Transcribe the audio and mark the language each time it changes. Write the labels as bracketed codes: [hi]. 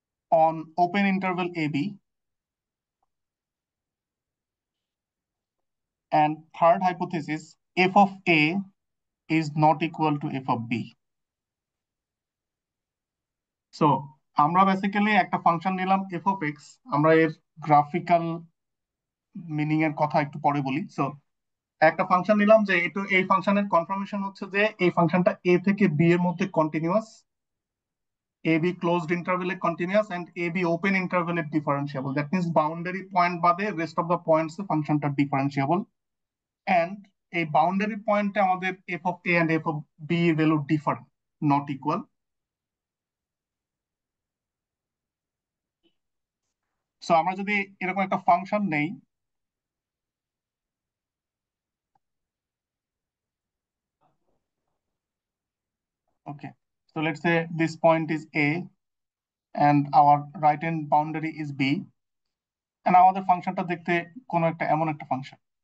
[en] on open interval AB, and third hypothesis, f of A is not equal to f of B. [bn] So আমরা basically একটা function নিলাম f of x, আমরা এর graphical meaning এর কথা একটু পরে বলি। সো একটা ফাংশন নিলাম যে এই ফাংশনের কনফার্মেশন হচ্ছে যে এই ফাংশনটা a থেকে b এর মধ্যে continuous, a b closed ইন্টারভ্যালে continuous and a b open ইন্টারভ্যালে differentiable. That means boundary point বাদে রেস্ট অফ দ্য পয়েন্টস এ ফাংশনটা ডিফারেন্সিয়েবল, এন্ড এই বাউন্ডারি পয়েন্টে আমাদের f of a and f of b এর value different, not equal. So আমরা যদি এরকম একটা ফাংশন নেই, [en] okay, so let's say this point is a and our right hand boundary is b, and [bn] আমাদের ফাংশনটা দেখতে কোনো একটা এমন একটা ফাংশন।